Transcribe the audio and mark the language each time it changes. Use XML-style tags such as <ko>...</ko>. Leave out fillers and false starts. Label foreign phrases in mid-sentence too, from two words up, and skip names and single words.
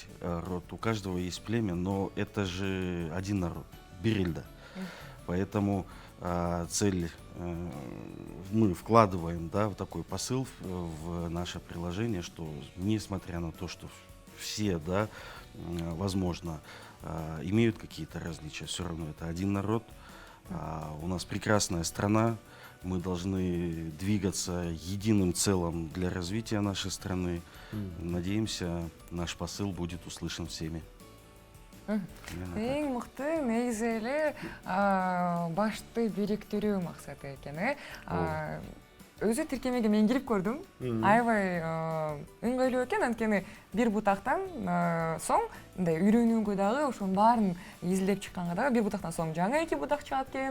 <ru>род, у каждого есть племя, но это же один народ, Берельда, поэтому цель мы вкладываем, да, в такой посыл в наше приложение, что несмотря на то, что все, да, возможно, имеют какие-то различия, все равно это один народ, у нас прекрасная страна, мы должны двигаться единым целым для развития нашей страны. Надеемся, наш посыл будет услышан всеми.</ru> <ky>Эң мыкты негизи эле башты бириктирүү максаты экен. Өзү тиркемеге мен кирип көрдүм. Аябай ыңгайлуу экен, анткени бир бутактан соң мындай үйрөнүүгө дагы ошонун баарын изилдеп чыкканга дагы бир бутактан соң жаңы 2 бутак чыгат экен.</ky>